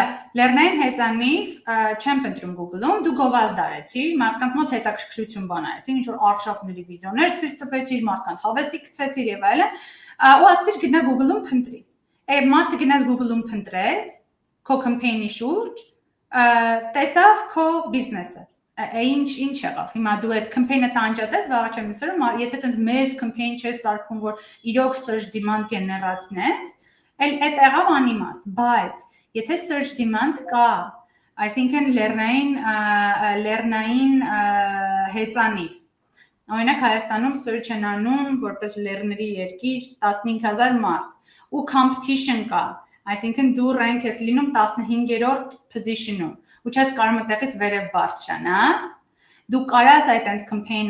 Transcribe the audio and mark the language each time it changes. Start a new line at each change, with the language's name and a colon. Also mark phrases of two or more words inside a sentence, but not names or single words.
Armenian: լեռնային հեծանիվ չեմ փնտրում Google-ում, դու գովազդ արեցիր, մարդկանց մոտ հետաքրքրություն բան արեցիր, ինչ որ արշավների վիդեոներ ցույց տվեցիր, մարդկանց հավեսի գցեցիր եւ այլն, ու ասացիր գնա Google-ում փնտրի։ Այդ մարդը գնաց Google-ում փնտրեց, քո campaign-ի շուրջ, տեսավ քո բիզնեսը։ Ինչ եղավ։ Հիմա դու այդ campaign-ը տանջատես, վաղը չեմ ասում, եթե դու մեծ campaign չես սարքում, որ իրոք
English: search demand
Armenian: գեներացնես, այդ եղավ անիմաստ, բայց եթե
English: search demand
Armenian: կա, այսինքն լեռնային հեծանիվ։ Օրինակ Հայաստանում search են անում որպես լեռների երկիր 15000 մարդ, ու competition կա, այսինքն դու rank ես լինում 15-րդ position-ում, ու չես կարող այդտեղից վերև բարձրանաս, դու կարաս այդտենց campaign